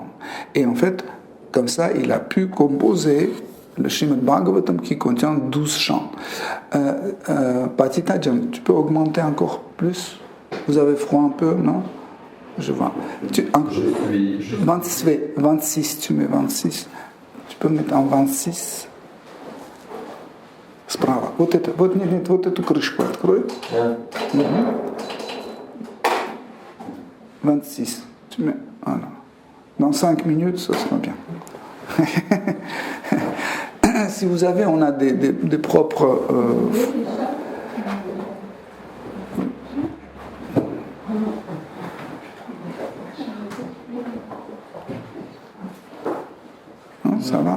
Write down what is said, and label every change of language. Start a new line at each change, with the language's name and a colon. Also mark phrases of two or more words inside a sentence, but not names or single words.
French: Et en fait, comme ça, il a pu composer le Srimad Bhagavatam qui contient 12 chants. Patita, tu peux augmenter encore plus ? Vous avez froid un peu, non ? Je vois. 26, tu mets 26. Tu peux mettre en 26.
Russian: Справа. Вот эту крышку открой. 26.
French: Tu mets, voilà. Dans 5 minutes, ça sera bien. Si vous avez, on a des propres... Non, ça va.